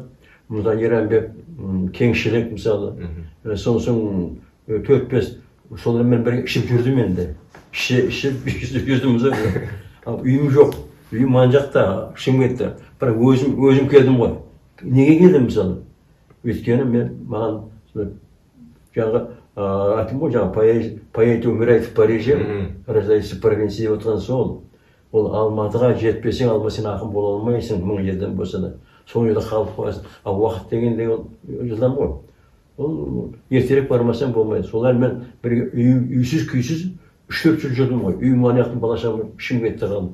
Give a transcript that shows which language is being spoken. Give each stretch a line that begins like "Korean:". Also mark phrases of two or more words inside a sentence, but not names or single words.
Kazakh: Мұнда Еранбек, Кеңшілік мысалы, сосын 4-5 солармен бірге ішіп жүрдім енді. Ішіп жүрдім мысалы. Үйім жоқ, үйім ана жақта, Шымкентте. Бірақ өзім келдім ғой. Неге келдім мысалы? Өйткені маған жаңағы айтым ғой, жаңағы
Russian: поэт умирает в Париже, рождается в провинции
Kazakh: деп отырған сол. Ол Алматыға жетпесең, сен ақын бола алмайсың, 1000 жерден болса да. Сол жерде қалып қоясың. Уақыт деген жылдам ғой. Ол ертерек бармасаң болмайды. Солармен бірге үйсіз күйсіз 3-4 жыл жүрдім ғой. Үйім анаяқтың балашағым Шымкентте қалдым.